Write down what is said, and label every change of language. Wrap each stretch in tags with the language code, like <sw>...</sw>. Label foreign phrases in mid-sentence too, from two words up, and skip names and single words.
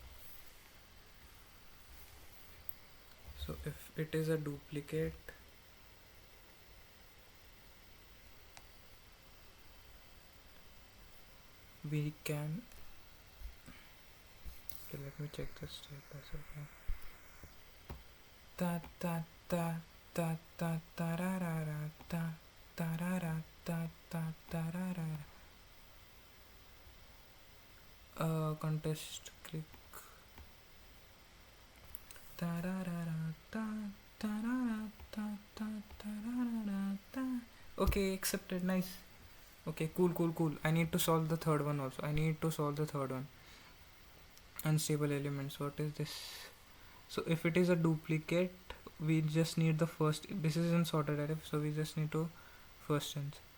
<en>So if it is a duplicate, we can, okay, let me check the status. Okay, ta ta ta ta ta ta ra ra ra ta ta ra ra ta ta ta ra ra. Contest click. Ta ra ra ra ta ta ra ra ta ta ta ra ra ta. Okay, accepted. Nice. Okay, cool. I need to solve the third one also. Unstable elements. What is this? So if it is a duplicate, we just need the first. This is in sorted array, so we just need to first instance.</en>